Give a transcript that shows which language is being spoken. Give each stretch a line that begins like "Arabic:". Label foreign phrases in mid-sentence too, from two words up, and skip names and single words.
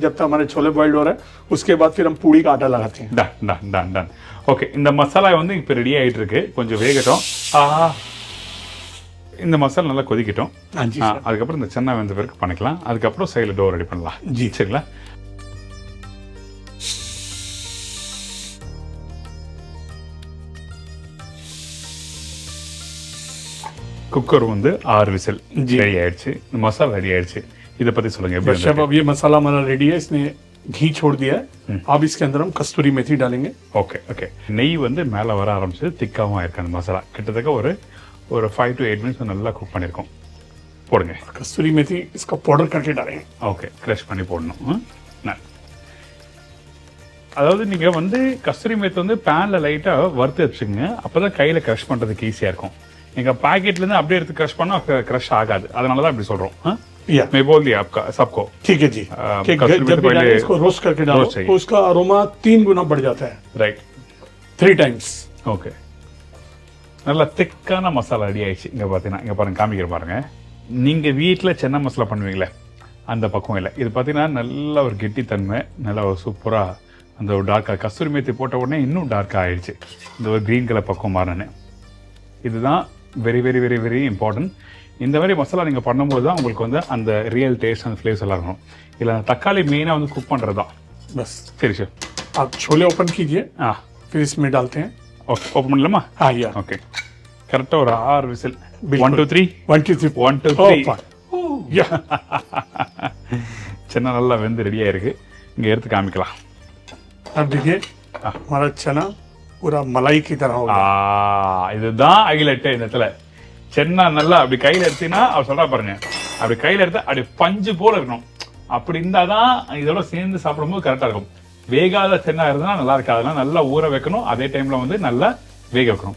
Hindi: जब तक हमारे छोले बॉइल्ड हो रहा है उसके बाद फिर हम पूड़ी का आटा लगाते हैं. டன் டன் டன் டன்.
Tamil: ஓகே, இந்த மசாலா வந்து இப்போ ரெடி ஆகிட்டு இருக்கு, கொஞ்சம் வேகட்டும். இந்த மசாலா நல்லா கொதிக்கட்டும்.
Hindi: हाँ जी सर.
Tamil: அதுக்கப்புறம் இந்த சென்னா வெந்த பிறகு பண்ணிக்கலாம். அதுக்கப்புறம் சைடில் டோர் ரெடி பண்ணலாம்.
Hindi: जी.
Tamil: சரிங்களா? குக்கர் வந்து 6 விசில் ரெடி ஆயிடுச்சு. மசாலா ரெடி ஆயிடுச்சு. இதை பற்றி சொல்லுங்க. எப்படி
Hindi: बस शेफ अब ये मसाला हमारा रेडी है. इसने घी छोड़ दिया है. अब इसके अंदर हम कस्तूरी मेथी डालेंगे.
Tamil: ஓகே ஓகே, நெய் வந்து மேலே வர ஆரம்பிச்சு திக்காகவும் இருக்கு அந்த மசாலா. கிட்டத்தட்ட ஒரு 5 to 8 மினிட்ஸ் நல்லா குக் பண்ணியிருக்கோம். போடுங்க.
Hindi: कस्तूरी मेथी इसका पाउडर करके डालेंगे.
Tamil: ஓகே, க்ரஷ் பண்ணி போடணும். அதாவது நீங்கள் வந்து கஸ்தூரி மேத்தி வந்து பேனில் லைட்டாக வறுத்து வச்சுக்கோங்க. அப்போ தான் கையில் க்ரஷ் பண்ணுறதுக்கு ஈஸியாக இருக்கும். நீங்கள் பாக்கெட்லேருந்து அப்படியே எடுத்து க்ரஷ் பண்ணால் க்ரஷ் ஆகாது. அதனால தான் இப்படி சொல்கிறோம்.
Hindi: मैं बोल दिया आपका सबको. ठीक है जी. कि जब भी डालें इसको रोस्ट करके डालो तो उसका अरोमा 3 गुना बढ़ जाता है.
Tamil: ரைட்.
English: 3 times.
Tamil: ஓகே, நல்லா திக்கான மசாலா ரெடி ஆயிடுச்சு. இங்கே பார்த்தீங்கன்னா இங்கே பாருங்கள், காமிக்கிற பாருங்கள். நீங்கள் வீட்டில் சென்னா மசாலா பண்ணுவீங்களே அந்த பக்கம் இல்லை. இது பார்த்தீங்கன்னா நல்ல ஒரு கெட்டித்தன்மை, நல்லா ஒரு சூப்பராக அந்த ஒரு டார்க்காக கஸ்தூரி மேத்தி போட்ட உடனே இன்னும் டார்க்காக ஆயிடுச்சு. இந்த ஒரு
English: green colour
Tamil: பக்கம் மாறினேன். இதுதான்
English: very very very very important.
Tamil: இந்த மாதிரி மசாலா நீங்கள் பண்ணும்போது தான் உங்களுக்கு வந்து அந்த
English: real taste
Tamil: அந்த ஃப்ளேவர்ஸ் எல்லாம் இருக்கும். இல்லை தக்காளி மெயினாக வந்து குக் பண்ணுறது தான்.
Hindi: बस.
Tamil: சரி சார்,
Hindi: आप छोले ओपन कीजिए. फिर इसमें डालते हैं.
Tamil: ஓகே, ஓப்பன் பண்ணலாமா?
Hindi: हाँ यार.
Tamil: ஓகே, கரெக்டாக ஒரு 6 விசில். 1 2 3 1 2 3 1 2 3. சென்னா நல்லா வெந்து ரெடியாக இருக்கு. இங்கே எடுத்து காமிக்கலாம்.
Hindi: अब देखिए हमारा चना पूरा मलाई की तरह होगा.
Tamil: இதுதான் ஹைலைட். இந்த இடத்துல சென்னா நல்லா அப்படி கையில் எடுத்தீங்கன்னா அவர் சொல்றா பாருங்க, அப்படி கையில் எடுத்தா அப்படி பஞ்சு போல இருக்கணும். அப்படி இருந்தாதான் இதோட சேர்ந்து சாப்பிடும்போது கரெக்டாக இருக்கும். வேகாத சென்னா இருந்தா நல்லா இருக்காது. அதெல்லாம் நல்லா ஊற வைக்கணும். அதே டைம்ல வந்து நல்லா வேக வைக்கணும்.